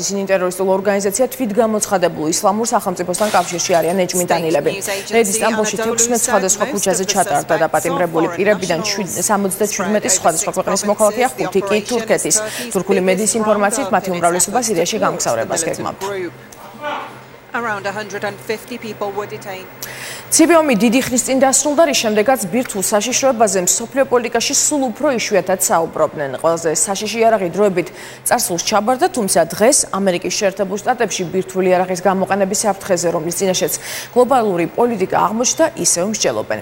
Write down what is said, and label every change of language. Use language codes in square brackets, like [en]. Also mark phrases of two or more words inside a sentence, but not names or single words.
[ka] ისინი ტერორისტულ ორგანიზაცია თვითგამოცხადებულ ისლამურ სახელმწიფოსთან კავშირში არიან ეჭვმიტანილები. რეიდი სტამბოლში 16 სხვადასხვა ქუჩაზე ჩატარდა დაპატიმრებული პირებიდან 77 სხვადასხვა ქვეყნის მოქალაქეა, 5 კი თურქეთის. თურქული მედიის ინფორმაციით მათი უმრავლესობა სირიაში გამგზავრებას გეგმავდა. [en] Around 150 people were detained. [ka] ცივი ომი დიდი ხნის წინ დასრულდა, რის შემდეგაც ბირთვულ საშიშროებაზე მსოფლიო პოლიტიკაში სულ უფრო იშვიათად საუბრობდნენ. ყველაზე საშიში იარაღი დროებით წარსულს ჩაბარდა, თუმცა დღეს ამერიკის შეერთებულ შტატებში ბირთვული იარაღის გამოყენების საფრთხეზე, რომლის წინაშეც გლობალური პოლიტიკა აღმოჩნდა, ისევ მსჯელობენ.